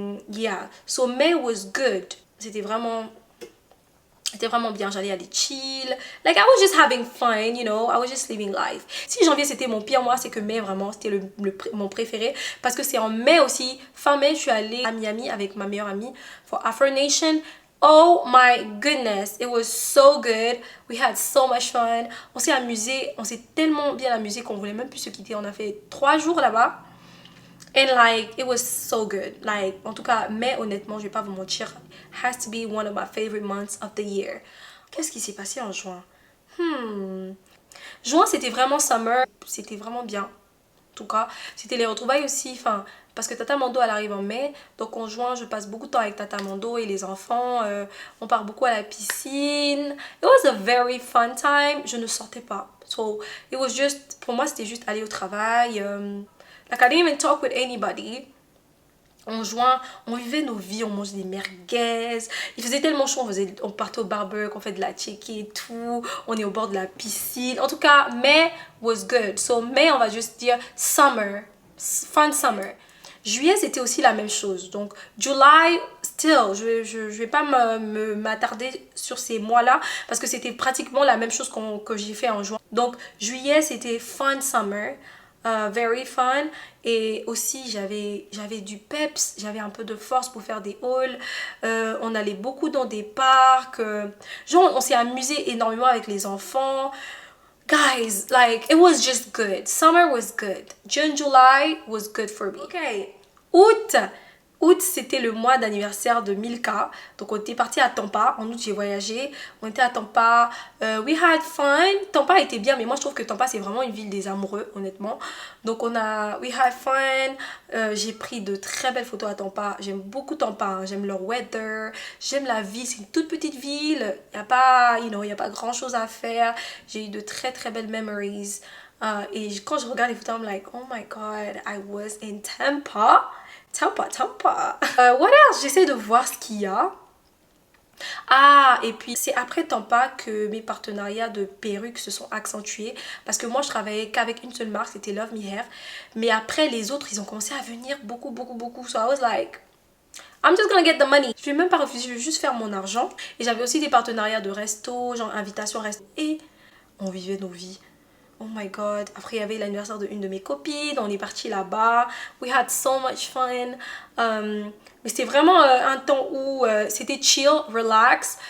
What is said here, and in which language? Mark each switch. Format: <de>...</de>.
<en>Yeah, so May was good.</en> <fr>C'était vraiment bien, j'allais aller chill.</fr> <en>Like I was just having fun, you know, I was just living life.</en> <fr>Si janvier c'était mon pire mois, c'est que mai vraiment c'était mon préféré. Parce que c'est en mai aussi, fin mai, je suis allée à Miami avec ma meilleure amie for Afro Nation.</fr> <en>Oh my goodness, it was so good. We had so much fun.</en> <fr>On s'est amusé, on s'est tellement bien amusé qu'on voulait même plus se quitter. On a fait 3 jours là-bas.</fr> <en>And like, it was so good. Like,</en> <fr>en tout cas, mai, honnêtement, je vais pas vous mentir,</fr> <en>has to be one of my favorite months of the year.</en> <fr>Qu'est-ce qui s'est passé en juin? Juin, c'était vraiment summer. C'était vraiment bien. En tout cas, c'était les retrouvailles aussi. Enfin, parce que Tata Mando, elle arrive en mai. Donc en juin, je passe beaucoup de temps avec Tata Mando et les enfants. On part beaucoup à la piscine.</fr> <en>It was a very fun time.</en> <fr>Je ne sortais pas.</fr> <en>So, it was just,</en> <fr>pour moi, c'était juste aller au travail.</fr> <en>Like I didn't even talk with anybody.</en> <fr>En juin, on vivait nos vies, on mangeait des merguez. Il faisait tellement chaud, on partait au barbecue, on fait de la tchéké et tout. On est au bord de la piscine. En tout cas,</fr> <en>May was good.</en> <fr>So May, on va juste dire summer.</fr> <en>Fun summer.</en> <fr>Juillet, c'était aussi la même chose. Donc,</fr> <en>July, still,</en> <fr>je vais pas m'attarder sur ces mois-là parce que c'était pratiquement la même chose que j'ai fait en juin. Donc, juillet, c'était fun summer.</fr> <en>Very fun.</en> <fr>Et aussi, j'avais du peps, j'avais un peu de force pour faire des hauls. On allait beaucoup dans des parcs. Genre, on s'est amusé énormément avec les enfants.</fr> <en>Guys, like, it was just good. Summer was good. June, July was good for me. Okay.</en> <fr>Août, c'était le mois d'anniversaire de Milka. Donc, on était parti à Tampa. En août, j'ai voyagé. On était à Tampa.</fr> <en>We had fun.</en> <fr>Tampa était bien, mais moi, je trouve que Tampa, c'est vraiment une ville des amoureux, honnêtement. Donc,</fr> <en>we had fun.</en> <fr>J'ai pris de très belles photos à Tampa. J'aime beaucoup Tampa. Hein. J'aime leur weather. J'aime la ville. C'est une toute petite ville. Il n'y a pas, y a pas grand-chose à faire. J'ai eu de très, très belles memories. Et quand je regarde les photos,</fr> <en>I'm like, oh my god, I was in Tampa. Tampa. What else?</en> <fr>J'essaie de voir ce qu'il y a. Ah, et puis c'est après Tampa que mes partenariats de perruques se sont accentués. Parce que moi, je travaillais qu'avec une seule marque, c'était Love Me Hair. Mais après, les autres, ils ont commencé à venir beaucoup.</fr> <en>So I was like, I'm just gonna get the money.</en> <fr>Je vais même pas refuser, je vais juste faire mon argent. Et j'avais aussi des partenariats de resto, genre invitation resto. Et on vivait nos vies.</fr> <en>Oh my god.</en> <fr>Après, il y avait l'anniversaire d'une de mes copines. On est parti là-bas.</fr> <en>We had so much fun.</en> <fr>Mais c'était vraiment un temps où c'était chill, relax.</fr>